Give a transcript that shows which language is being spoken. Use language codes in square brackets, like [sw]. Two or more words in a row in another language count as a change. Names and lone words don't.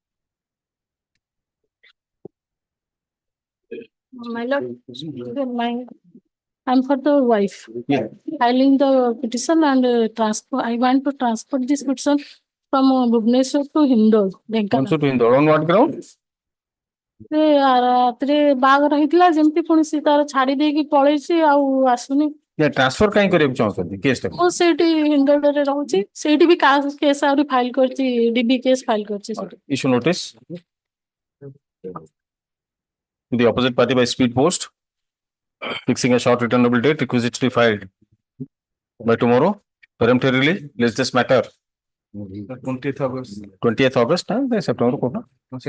[en] My lord, I'm for the wife. Yeah. Filing the petition and transfer. I want to transfer this petition from Bhubaneswar to Hindol. Also to Indore. On what ground? [or] ରାତିରେ ବାହାଘର ହେଇଥିଲା ଯେମିତି ପୁଣି ସେ ତାର ଛାଡି ଦେଇକି ପଳେଇଛି ଆଉ ଆସୁନି। ଟ୍ରାନ୍ସଫର କାହିଁ କରିବାକୁ ଚାହୁଁଛନ୍ତି କେସ୍ ଟା? ମୁଁ ସେଇଠି ହିନ୍ଦୋଳରେ ରହୁଛି, ସେଇଠି ବି କେସ୍ ଆହୁରି ଫାଇଲ କରିଛି, [en] DV case file [or] କରିଛି ସେଠି। [en] Issue notice to the opposite party by speed post, fixing a short returnable date, requisites to be filed by tomorrow. Peremptorily, let's this matter. 20th August. 20th August, September.